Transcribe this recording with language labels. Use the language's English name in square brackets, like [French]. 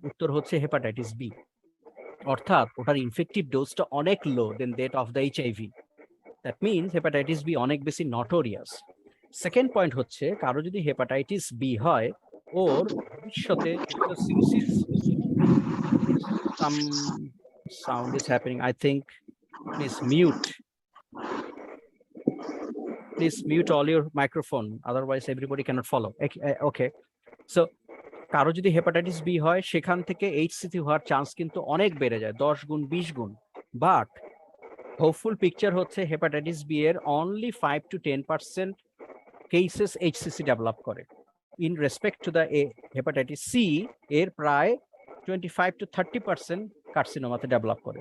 [Bangla] উত্তর হচ্ছে hepatitis B. অর্থাৎ ওটার ইনফেক্টিভ ডোজটা অনেক লো [English] Then that of the HIV. [Bangla] That means hepatitis B অনেক বেশি নটোরিয়াস। সেকেন্ড পয়েন্ট হচ্ছে, কারো যদি হেপাটাইটিস বি হয়, ওর ভবিষ্যতে cirrhosis, [English] some sound is happening, I think. Please mute all your microphone, otherwise everybody cannot follow. [Bangla] Okay, so কারো যদি hepatitis B হয়, সেখান থেকে এইচসিসি হওয়ার চান্স কিন্তু অনেক বেড়ে যায়, 10 গুণ 20 গুণ। বাট হোপফুল পিকচার হচ্ছে হেপাটাইটিস বি এর only 5 to 10% cases HCC develop করে। [English] in respect to the [Bangla] hepatitis C এর প্রায় 25 to 30% কার্সিনোমাতে ডেভেলপ করে।